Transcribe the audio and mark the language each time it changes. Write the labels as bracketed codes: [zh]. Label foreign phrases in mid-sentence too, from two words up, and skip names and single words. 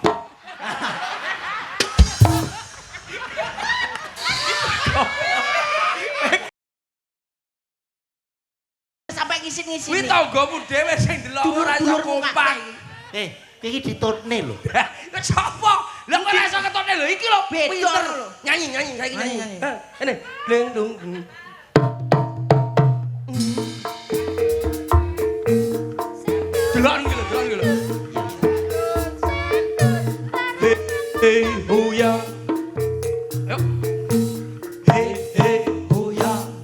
[jv] Sampai ngisin-ngisin. Kuwi tanggamu dhewe sing delok ora iso kompak. Iki ditutne lho. Lah sapa? Lah kok ora iso ketone lho iki lho Beda pinter. lho. Nyanyi saiki nyanyi. Nyanyi. Ini deng dung. Delon gitu lho. Hey ho ya. Ayo. Hey ho ya.